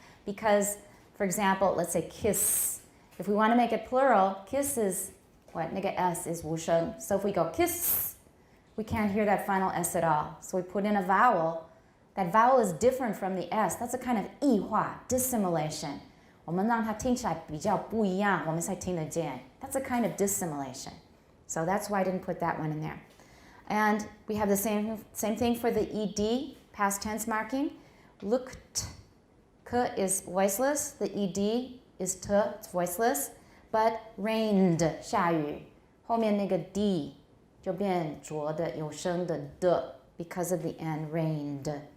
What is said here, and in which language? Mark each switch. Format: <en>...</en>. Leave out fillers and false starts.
<en>Because, for example, let's say kiss. If we want to make it plural, kiss is what?</en> <zh>那个 S is 无声.</zh> <en>So if we go kiss, we can't hear that final S at all. So we put in a vowel. That vowel is different from the S. That's a kind of 异化, dissimilation.</en> <zh>我们让它听起来比较不一样，我们才听得见.</zh> <en>That's a kind of dissimilation. So that's why I didn't put that one in there. And we have the same thing for the ED, past tense marking. Looked, k is voiceless. The ED is t, it's voiceless. But rained,</en> <zh>下雨，后面那个 d 就变浊的有声的的</zh> <en>because of the end, rained.</en>